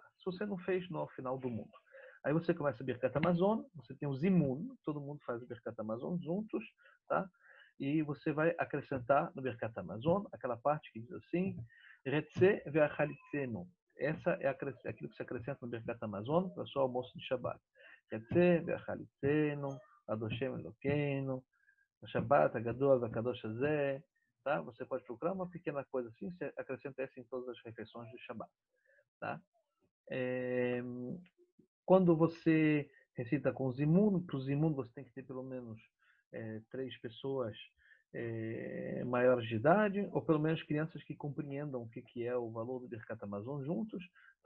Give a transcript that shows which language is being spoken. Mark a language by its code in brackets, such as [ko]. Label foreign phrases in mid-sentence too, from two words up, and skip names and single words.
[pt] Se você não fez, não é o final do mundo. Aí você começa a [he] ברכת המזון, [pt] você tem o Zimun, todo mundo faz o [he] ברכת המזון [pt] juntos, tá? E você vai acrescentar no [he] ברכת המזון [pt] aquela parte que diz assim, [he] רצה והחליצנו. [pt] Essa é aquilo que se acrescenta no [he] ברכת המזון [pt] para o seu almoço de Shabbat. [he] רצה והחליצנו אדושם אלוקינו שבת הגדול הקדוש הזה, [pt] tá? Você pode procurar uma pequena coisa assim, você acrescenta essa em todas as refeições do Shabbat, tá? Quando você recita com o Zimun, para o Zimun você tem que ter pelo menos 3 pessoas maiores de idade, ou pelo menos crianças que compreendam o que é o valor do [he] ברכת המזון [pt] juntos, tá?